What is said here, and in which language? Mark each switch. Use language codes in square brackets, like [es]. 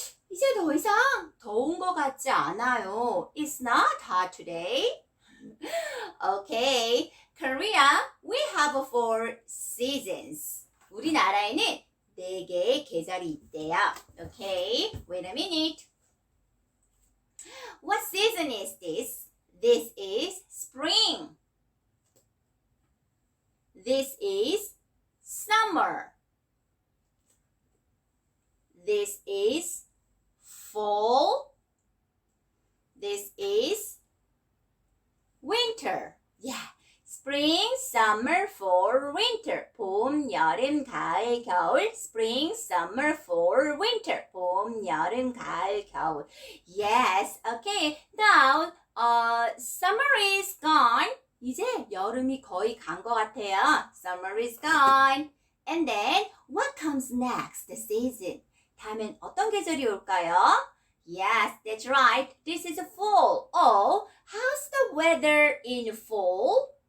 [ko] 이제 더 이상 더운 것 같지 않아요. [en] It's not hot today. Okay, Korea, we have 4 seasons. [ko] 우리나라에는 4개의 계절이 있대요. [en] Okay, wait a minute. What season is this? This is spring. This is summer. This is fall. This is winter. Yeah. Spring, summer, fall, winter. [ko] 봄, 여름, 가을, 겨울. [en] Spring, summer, fall, winter. [ko] 봄, 여름, 가을, 겨울. [en] Yes. Okay. Now, summer is gone. [ko] 이제 여름이 거의 간 것 같아요. [en] Summer is gone. And then, what comes next? The season. [ko] 다음엔 어떤 계절이 올까요? [en] Yes, that's right. This is fall. Oh, how's the weather in fall?